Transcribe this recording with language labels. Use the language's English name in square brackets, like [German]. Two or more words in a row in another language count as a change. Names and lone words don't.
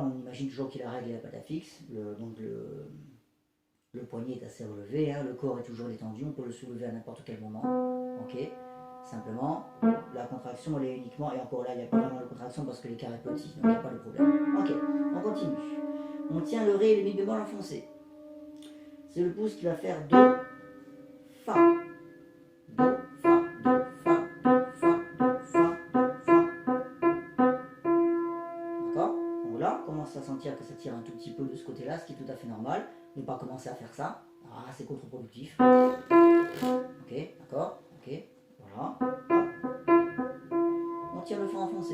[French] On imagine toujours qu'il y a la règle et la patte fixe. Le poignet est assez relevé, hein, le corps est toujours détendu, on peut le soulever à n'importe quel moment. Ok. Simplement, la contraction elle est uniquement, et encore là il n'y a pas vraiment de contraction parce que l'écart est petit, donc il n'y a pas de problème. Ok, on continue. On tient le ré et le mi bémol enfoncé. C'est le pouce qui va faire do, fa. Do, fa, do, fa, do, fa, do, fa, do, fa. D'accord? Donc là, on commence à sentir que ça tire un tout petit peu de ce côté-là, ce qui est tout à fait normal. Ne pas commencer à faire ça. Ah, c'est contre-productif. Ok, d'accord? Ok, voilà. On tire le fa enfoncé.